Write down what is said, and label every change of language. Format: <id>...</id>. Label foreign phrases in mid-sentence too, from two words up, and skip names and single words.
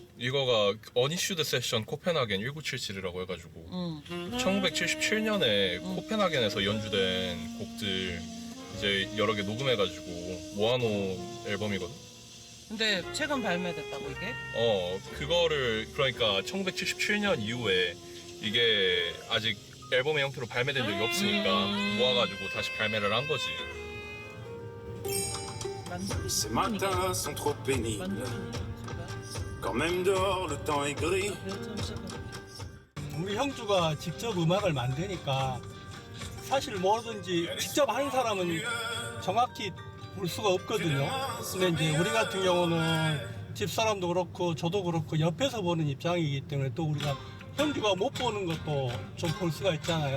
<ko>이거가 어니슈드 세션 코펜하겐 1977이라고 해가지고 1977년에 코펜하겐에서 연주된 곡들 이제 여러 개 녹음해가지고 모아놓은 앨범이거든. 근데 최근 발매됐다고 이게? 그거를 그러니까 1977년 이후에 이게 아직 앨범의 형태로 발매된 적이 없으니까 모아가지고 다시 발매를 한 거지.</ko> <fr>Ces matins sont trop pénibles. Quand même dehors le temps est gris.</fr> <ko>우리 형주가 직접 음악을 만드니까 사실 뭐든지 직접 하는 사람은 정확히 볼 수가 없거든요. 근데 이제 우리 같은 경우는 집사람도 그렇고 저도 그렇고 옆에서 보는 입장이기 때문에 또 우리가 형주가 못 보는 것도 좀 볼 수가 있잖아요.</ko>